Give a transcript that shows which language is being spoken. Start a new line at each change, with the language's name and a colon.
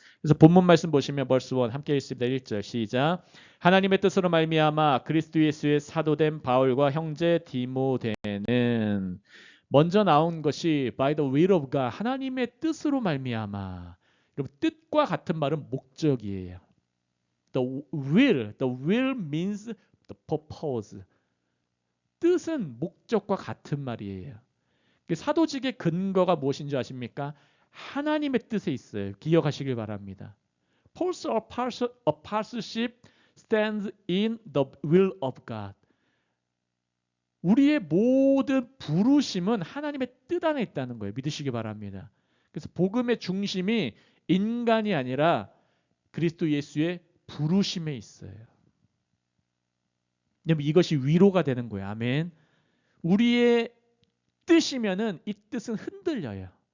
Korean: 그래서 본문 말씀 보시면 verse 1 함께 읽습니다. 1절 시작. 하나님의 뜻으로 말미암아 그리스도 예수의 사도된 바울과 형제 디모데는 먼저 나온 것이
English: by the will of God
Korean: 하나님의 뜻으로 말미암아. 여러분 뜻과 같은 말은 목적이에요.
English: The will means the purpose.
Korean: 뜻은 목적과 같은 말이에요. 사도직의 근거가 무엇인지 아십니까? 하나님의 뜻에 있어요. 기억하시길 바랍니다.
English: Paul's apostleship stands in the will of God.
Korean: 우리의 모든 부르심은 하나님의 뜻 안에 있다는 거예요. 믿으시기 바랍니다. 그래서 복음의 중심이 인간이 아니라 그리스도 예수의 부르심에 있어요. 이것이 위로가 되는 거예요. 아멘. 우리의 뜻이면은 이 뜻은 흔들려요.